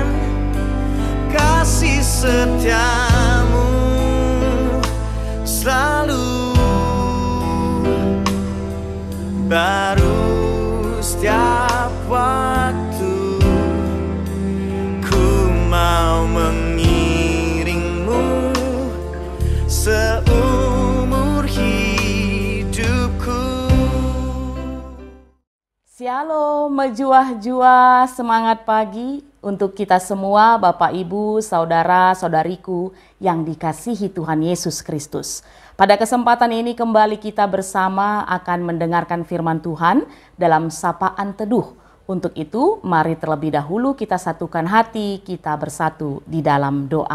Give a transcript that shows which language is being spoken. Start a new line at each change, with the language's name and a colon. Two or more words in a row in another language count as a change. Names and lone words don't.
Indonesian: Kasih setia-Mu selalu baru setiap waktu. Ku mau mengiringmu seumur hidupku. Shalom, menjuah-juah semangat pagi untuk kita semua, Bapak, Ibu, Saudara, Saudariku yang dikasihi Tuhan Yesus Kristus. Pada kesempatan ini kembali kita bersama akan mendengarkan firman Tuhan dalam sapaan teduh. Untuk itu, mari terlebih dahulu kita satukan hati, kita bersatu di dalam doa.